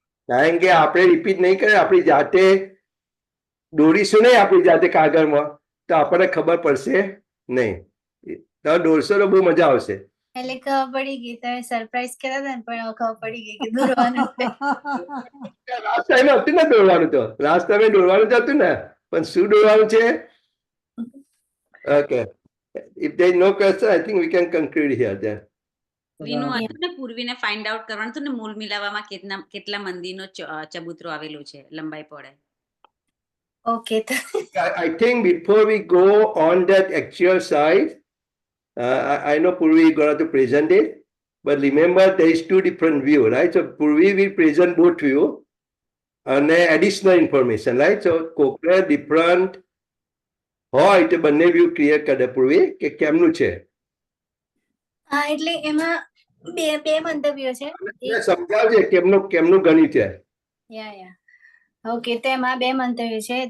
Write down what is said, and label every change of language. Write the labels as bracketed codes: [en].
[gu] કારણ કે આપણે રિપીટ નહીં કરીએ, આપણી જાતે દોડીશું નહીં આપણી જાતે કાગળમાં, તો આપણને ખબર પડશે નહીં. તો દોડશો તો બહુ મજા આવશે. એટલે ખબર પડી ગઈ. તમે સરપ્રાઈઝ કર્યા હતા ને, પણ ખબર પડી ગઈ કે દોડવાનું છે. લાસ્ટ ટાઈમ હતું ને દોડવાનું, તો લાસ્ટ ટાઈમે દોડવાનું જ હતું ને, પણ શું દોડવાનું છે? [en] Okay, if there is no question, I think we can conclude here then. [gu] પૂર્વીનું હતું ને, પૂર્વીને ફાઇન્ડ આઉટ કરવાનું હતું ને મૂળ મિલાવામાં કેટલા મંદિરનો ચબૂતરો આવેલો છે, લંબાઈ પહોળાઈ. Okay, [en] I think before we go on that actual side, I know Purvi is going to present it. but remember there is two different view, right? So Purvi will present both view and additional information, right? [gu] So કોકને different હોય તો બંને view clear કરે પૂર્વી કે કેમનું છે હા એટલે એમાં બે મંતવ્યો છે. સમજાવજે કેમનું કેમનું ગણિત છે. યા ઓકે, તો એમાં બે મંતવ્યો છે.